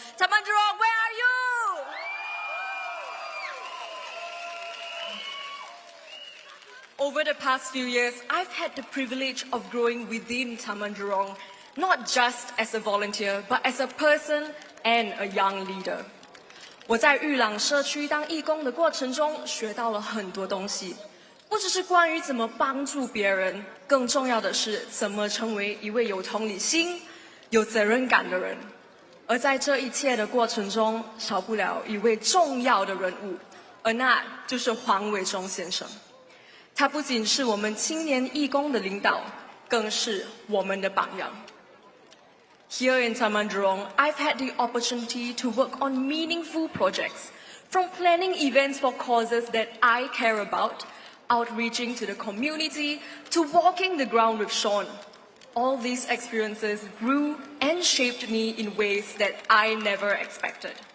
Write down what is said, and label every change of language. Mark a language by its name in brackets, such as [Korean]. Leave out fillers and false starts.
[English] Taman Jurong, where are you? Over the past few years, I've had the privilege of growing within Taman Jurong, not just as a volunteer, but as a person and a young leader. [Chinese] 我在玉朗社区当义工的过程中，学到了很多东西。不只是关于怎么帮助别人，更重要的是怎么成为一位有同理心、有责任感的人。而在这一切的过程中，少不了一位重要的人物，而那就是黄伟忠先生。他不仅是我们青年义工的领导，更是我们的榜样。 [English] Here in Taman Jurong, I've had the opportunity to work on meaningful projects, From planning events for causes that I care about, outreaching to the community, to walking the ground with Shawn, all these experiences grew and shaped me in ways that I never expected.